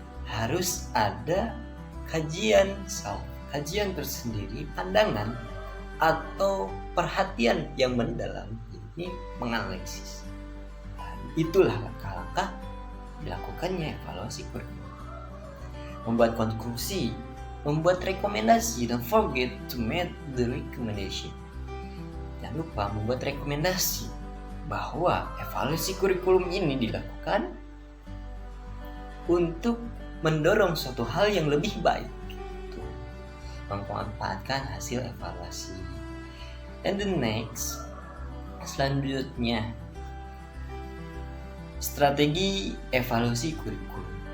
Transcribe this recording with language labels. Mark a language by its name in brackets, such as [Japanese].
[Indonesian] Harus ada kajian tersendiri, pandangan atau perhatian yang mendalam. Ini menganalisis. Dan itulah langkah-langkah dilakukannya evaluasi kurikulum. Membuat konklusi, membuat rekomendasi. [English] Don't forget to make the recommendation. [Indonesian] Jangan lupa membuat rekomendasi bahwa evaluasi kurikulum ini dilakukan untuk mendorong suatu hal yang lebih baik, gitu. Memanfaatkan hasil evaluasi. [English] And the next, [Indonesian] selanjutnya, strategi evaluasi kurikulum.